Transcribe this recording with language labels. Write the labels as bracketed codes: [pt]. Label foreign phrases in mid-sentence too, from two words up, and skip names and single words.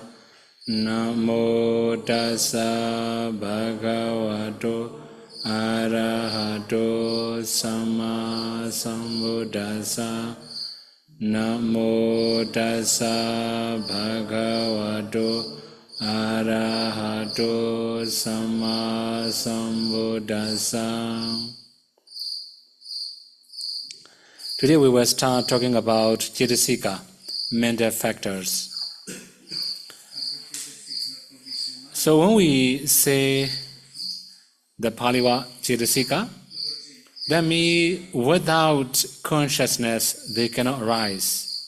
[pi] Namo tassa bhagavato arahato samma sambuddhassa. Namo tassa bhagavato arahato samma sambuddhassa. [en] Today we will start talking about Cittasika, mental factors. So when we say the Pali word Cittasika, that means without consciousness they cannot arise.